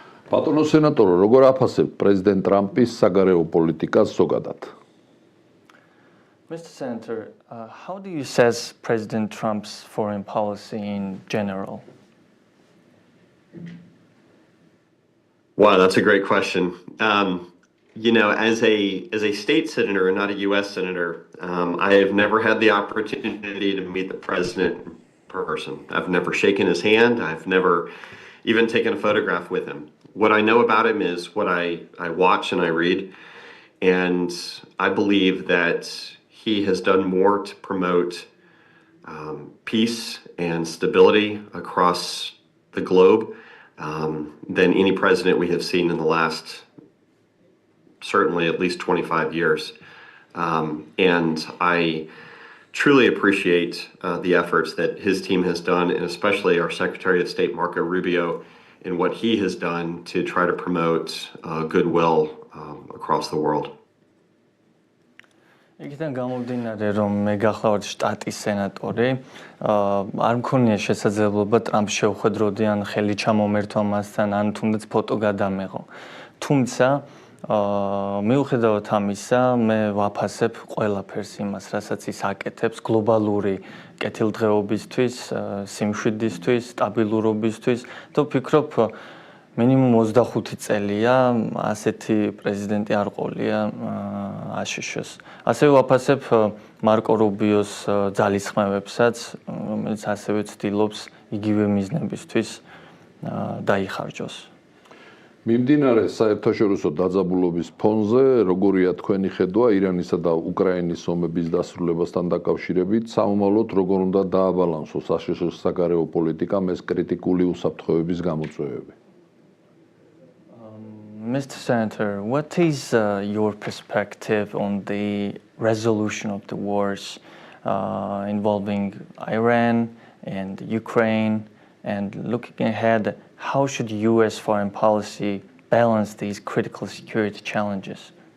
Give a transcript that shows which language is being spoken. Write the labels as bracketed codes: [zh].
[ka] ბატონო სენატორო, როგორ აფასებთ პრეზიდენტ ტრამპის საგარეო პოლიტიკას ზოგადად? [en] Mr. Senator, how do you assess President Trump's foreign policy in general? Wow, that's a great question. You know, as a state senator and not a U.S. senator, I have never had the opportunity to meet the president in person. I've never shaken his hand. I've never even taken a photograph with him. What I know about him is what I watch and I read, and I believe that he has done more to promote peace and stability across the globe than any president we have seen in the last certainly at least 25 years. And I truly appreciate the efforts that his team has done, and especially our Secretary of State, Marco Rubio, in what he has done to try to promote goodwill across the world. [ka] იქიდან გამომდინარე, რომ მე გახლავართ შტატის სენატორი, არ მქონია შესაძლებლობა ტრამპს შევხვედროდი ან ხელი ჩამომერთვა მასთან, ან თუნდაც ფოტო გადამეღო. თუმცა მიუხედავად ამისა, მე ვაფასებ ყველაფერს იმას, რასაც ის აკეთებს გლობალური კეთილდღეობისთვის, სიმშვიდისთვის, სტაბილურობისთვის და ვფიქრობ, მინიმუმ 25 წელია ასეთი პრეზიდენტი არ ყოლია აშშ-ს. ასევე ვაფასებ მარკო რუბიოს ძალისხმევებსაც, რომელიც ასევე ცდილობს იგივე მიზნებისთვის დაიხარჯოს. მიმდინარე საერთაშორისო დაძაბულობის ფონზე, როგორია თქვენი ხედვა ირანისა და უკრაინის ომების დასრულებასთან დაკავშირებით, სამომავლოდ როგორ უნდა დააბალანსოს აშშ-ის საგარეო პოლიტიკამ ეს კრიტიკული უსაფრთხოების გამოწვევები? [en] Mr. Senator, what is your perspective on the resolution of the wars involving Iran and Ukraine, and looking ahead, how should U.S. foreign policy balance these critical security challenges?